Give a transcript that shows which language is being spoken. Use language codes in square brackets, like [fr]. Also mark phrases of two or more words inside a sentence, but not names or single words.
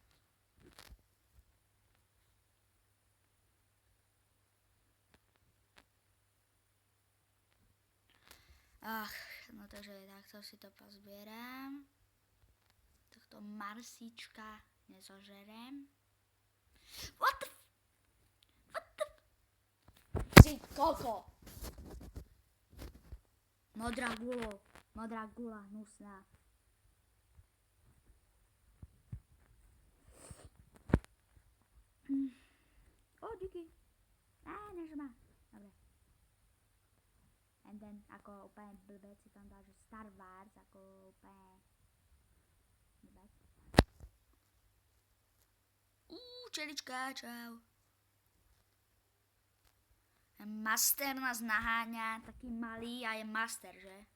[sk] No takže takto si to pozbieram. Tohto Marsička nezožerem. [en] What the [sk] Si koko! Modrá gula, hnusná. Díky. Nežma. Dobre. [en] And then, [sk] ako úplne blbec si tam dal, že Star Wars, ako úplne blbec. Čelička, čau. Master nás naháňa, taký malý a je master, že?